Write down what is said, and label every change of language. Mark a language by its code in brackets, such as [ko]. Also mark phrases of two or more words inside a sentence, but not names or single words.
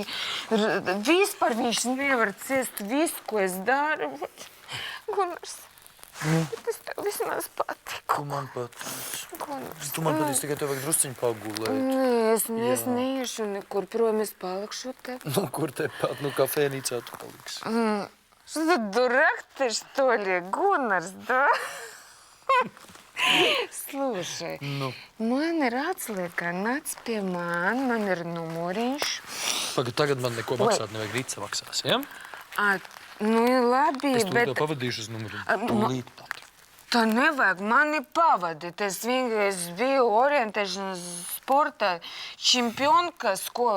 [lv] Vispār viņš nevar ciest visu, ko es daru. Gunārs, bet es tev vismaz patiku. Tu man patīc. Gunārs. Tu man patīc, tikai tev vajag drusciņu pagulēt. Nē, es neiešu nekur prom, es palikšu tev. Kur tepat? Kafēnīcā tu paliksi. [ru] Что ты дурак ты, что ли, Gunārs, да? Слушай, [lv] man ir atslēga, nāc pie man ir numuriņš. Tagad man neko maksāt nevajag, rīt samaksās, ja? Labi, Es bet... tūlīt tev pavadīšu uz numuriņu. Tūlīt pat. Tā nevajag mani pavadīt. Es vienkārši biju orientēšanas sportā čempionka skola.